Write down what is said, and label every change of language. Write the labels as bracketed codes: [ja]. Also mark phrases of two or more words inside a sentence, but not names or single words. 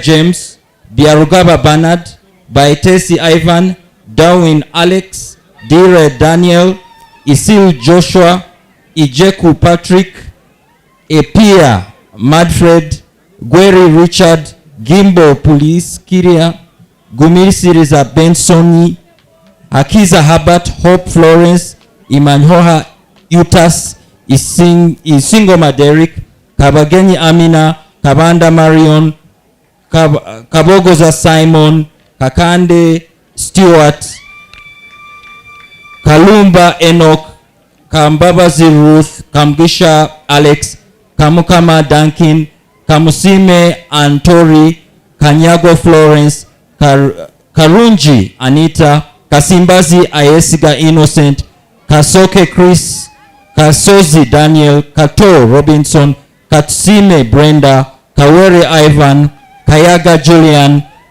[en] James, Biarugaba Bernard, Baitesi Ivan, Darwin Alex, Dire Daniel, Isil Joshua, Ijeku Patrick, Epia Madfred, Gweri Richard, Gimbo Police Kiria, Gumiri Siriza Bensoni, Akiza Habat, Hope Florence, Imanhoha Utas, Isingoma Derek, Kabagenyi Amina, Kabanda Marion, Kabogoza Simon, Kakande Stewart, Kalumba Enoch, Kambabazi Ruth, Kamgisha Alex, Kamukama Duncan, Kamusime Antori, Kanyago Florence, Karunji Anita, Kasimbazi Ayesiga Innocent, Kasoke Chris, Kasozi Daniel, Kato Robinson, Katsime Brenda, Kawere Ivan, Kayaga Julian,